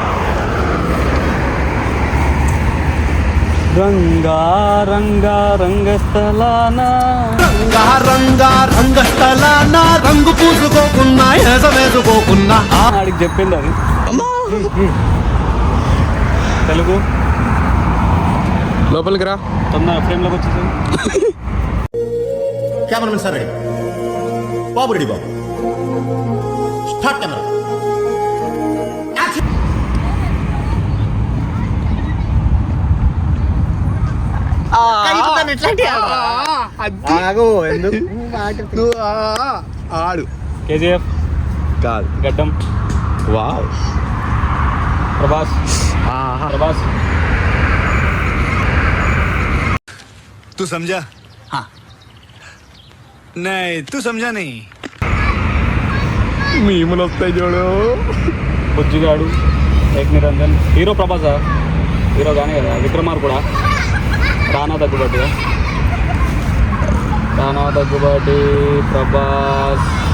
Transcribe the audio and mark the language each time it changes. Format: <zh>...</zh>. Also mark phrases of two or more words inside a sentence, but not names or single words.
<te>రంగా రంగా రంగస్థలాన రంగు పూసుకోకున్నా వేసుకోకున్నా ఆడికి చెప్పింది అది. తెలుగు లోపలికి రా. తొందర ఫ్రేమ్లోకి వచ్చేసాను.</te> <en>cameraman sir ready, बाबू रेडी, बाबू start camera.</en> <te>ఎందుకు ఆడు కేజీఎఫ్ కాదు. గడ్డం వావ్. ప్రభాస్. ప్రభాస్</te> <hi>तू समझा? हाँ. नहीं, तू समझा नहीं.</hi> <te>మీములు వస్తాయి చూడు. బుజ్జిగాడు, ఏక్ నిరంజన్. హీరో ప్రభాసా? హీరో కానీ కదా. విక్రమార్ కూడా. రానా దగ్గుబాటి, ప్రభాస్.</te>